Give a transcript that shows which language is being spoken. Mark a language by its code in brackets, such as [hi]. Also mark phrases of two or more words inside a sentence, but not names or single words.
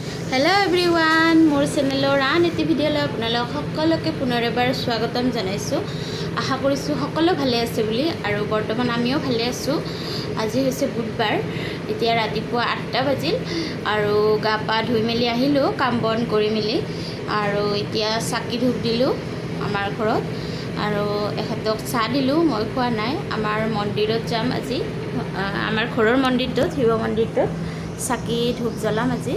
[en] hello everyone [as] মোৰ চেনেলৰ আন এটি ভিডিঅ' আপোনালোক সকলোকে পুনৰ এবাৰ স্বাগতম জনাইছোঁ। আশা কৰিছোঁ সকলো ভালে আছে বুলি আৰু বৰ্তমান আমিও ভালে আছোঁ। আজি হৈছে বুধবাৰ। এতিয়া ৰাতিপুৱা 8টা বাজিল আৰু গা পা ধুই মেলি আহিলো কাম বন কৰি মেলি আৰু এতিয়া চাকি ধূপ দিলো আমাৰ ঘৰত আৰু এখেতক চাহ দিলো। মই খোৱা নাই, আমাৰ মন্দিৰত যাম আজি, আমাৰ ঘৰৰ মন্দিৰটোত শিৱ মন্দিৰটোত চাকি ধূপ জ্বলাম আজি।